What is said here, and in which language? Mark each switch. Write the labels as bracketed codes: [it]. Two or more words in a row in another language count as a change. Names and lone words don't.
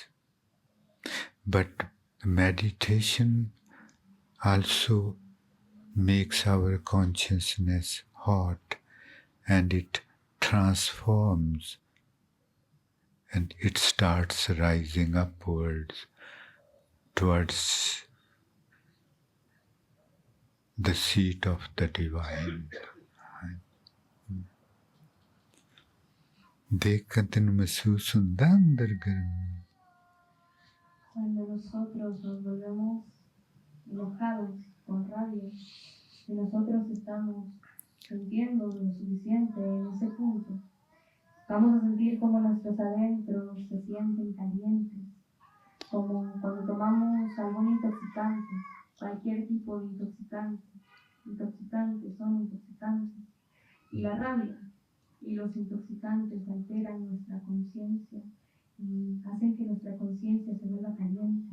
[en] But meditation also makes our consciousness hot and it transforms and it starts rising upwards towards the seat of the divine. [pa] ਦੇਖਕਰ ਤੇਨ ਮਹਿਸੂਸ ਹੋਂਦਾ ਅੰਦਰ ਗਰਮੀ [es] Cuando nosotros nos volvemos enojados, con rabia, y nosotros estamos sintiendo lo suficiente en ese punto, vamos a sentir como nuestros adentros se sienten calientes, como cuando tomamos algún intoxicante, cualquier tipo de intoxicantes son intoxicantes, y la rabia y los intoxicantes alteran nuestra conciencia y hacen que nuestra conciencia se vuelva caliente.